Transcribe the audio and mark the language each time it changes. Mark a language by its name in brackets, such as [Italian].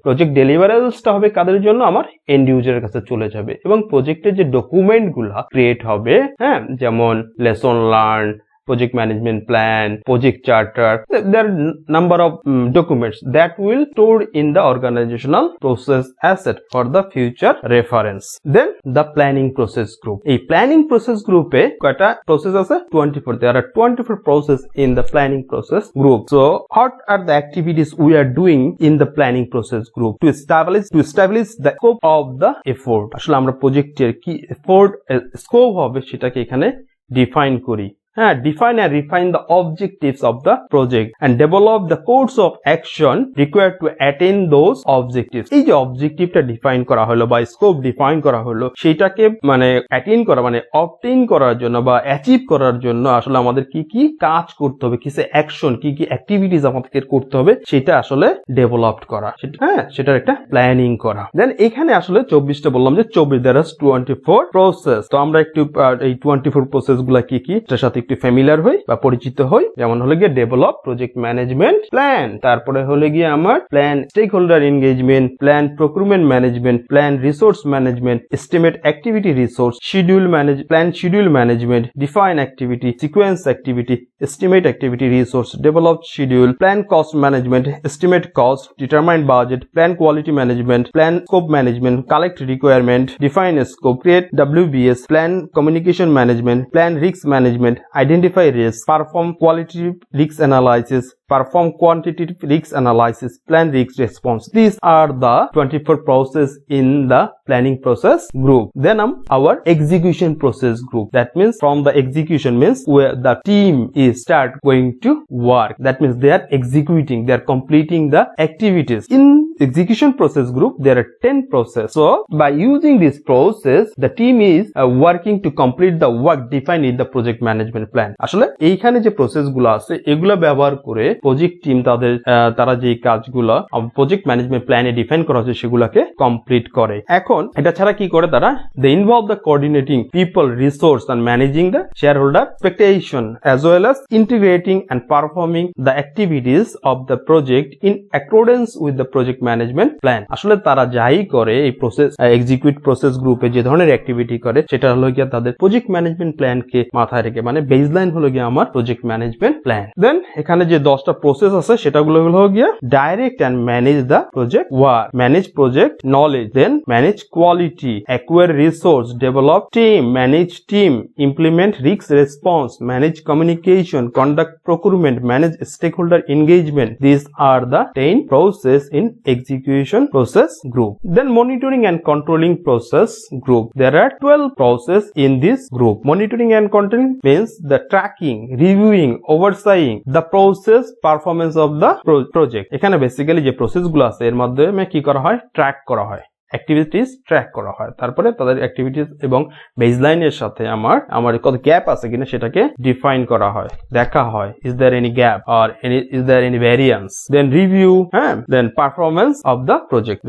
[Bangla] Project ডেলিভারেবলসটা হবে কাদের জন্য, আমার এন্ড ইউজারের কাছে চলে যাবে, এবং প্রজেক্টের যে ডকুমেন্ট গুলা ক্রিয়েট হবে, হ্যাঁ, যেমন lesson learn, project management plan, project charter, [English] there are number of documents that will store in the organizational process asset for the future reference. Then the planning process group. A planning process group [Bangla] e kota process ase [English] 24. There are 24 process in the planning process group. So what are the activities we are doing in the planning process group to establish the scope of the effort? [Bangla] আসলে আমরা প্রজেক্টের কি effort scope হবে সেটাকে এখানে define করি। [English] Define and refine the objectives of the project and develop the course of action required to attain those objectives. [Bangla] এই যে অবজেক্টিভটা ডিফাইন করা হলো বা স্কোপ ডিফাইন করা হলো, সেটাকে মানে অ্যাটেইন করা মানে অবটেইন করার জন্য বা অ্যাচিভ করার জন্য আসলে আমাদের কি কি কাজ করতে হবে, কিসে অ্যাকশন, কি কি অ্যাক্টিভিটিস আমাদেরকে করতে হবে, সেটা আসলে ডেভেলপড করা, সেটার একটা প্ল্যানিং করা। দেন এখানে আসলে 24টা বললাম যে 24, [English] there are 24 [Bangla] প্রসেস। তো আমরা একটু এই 24 প্রসেস গুলা কি কি এটার সাথে একটু ফ্যামিলিয়ার হই বা পরিচিত হই। যেমন হলো গিয়ে [English] Develop project management plan, তারপরে হলো গিয়ে আমার plan stakeholder engagement, plan procurement management, plan resource management, estimate activity resource, plan schedule management, define activity, sequence activity, estimate activity resource, develop schedule, plan cost management, estimate cost, determine budget, plan quality management, plan scope management, collect requirement, define scope, create WBS, plan communication management, plan risk management, identify risk, perform qualitative risk analysis, perform quantitative risk analysis, plan risk response. These are the 24 process in the planning process group. Then our execution process group. That means from the execution means where the team is start going to work. That means they are executing, they are completing the activities. In execution process group, there are 10 process. So by using this process, the team is working to complete the work defined in the project management plan. [Bangla] আসলে এইখানে যে process গুলো আছে এগুলা ব্যবহার করে project team তারা যে কাজগুলো প্রজেক্ট ম্যানেজমেন্ট প্ল্যানে ডিফাইন করা হচ্ছে সেগুলোকে কমপ্লিট করে। এখন এটা ছাড়া কি করে তারা, [English] They involve the coordinating people, resource and managing the shareholder expectation as well as integrating and performing the activities of the project in accordance with the project management plan. [Bangla] আসলে তারা যাই করে এই প্রসেস এক্সিকিউট প্রসেস গ্রুপে যে ধরনের activity করে সেটা হলো গিয়ে তাদের প্রজেক্ট ম্যানেজমেন্ট প্ল্যানকে মাথায় রেখে, মানে বেসলাইন হলো গিয়ে আমার প্রজেক্ট ম্যানেজমেন্ট প্ল্যান। [English] then [Bangla] এখানে যে 10টা প্রসেস আছে সেটাগুলো হলো গিয়ে [English] Direct and manage the project work, manage project knowledge, then manage quality, acquire resource, develop team, manage team, implement risk response, manage communication, conduct procurement, manage stakeholder engagement. These are the 10 process in execution process group. Then monitoring and controlling process group. There are 12 process in this group. Monitoring and controlling means the tracking, reviewing, overseeing the process performance of the project. [Bangla] এখানে basically যে process গুলো আছে এর মাধ্যমে কি করা হয়, track করা হয়, অ্যাক্টিভিটিস ট্র্যাক করা হয়, তারপরে তাদের অ্যাক্টিভিটিস এবং বেসলাইনের সাথে আমার কত গ্যাপ আছে কিনা সেটাকে ডিফাইন করা হয়, দেখা হয়, [English] is there any gap or is there any variance, [Bangla] then review, then performance of the project.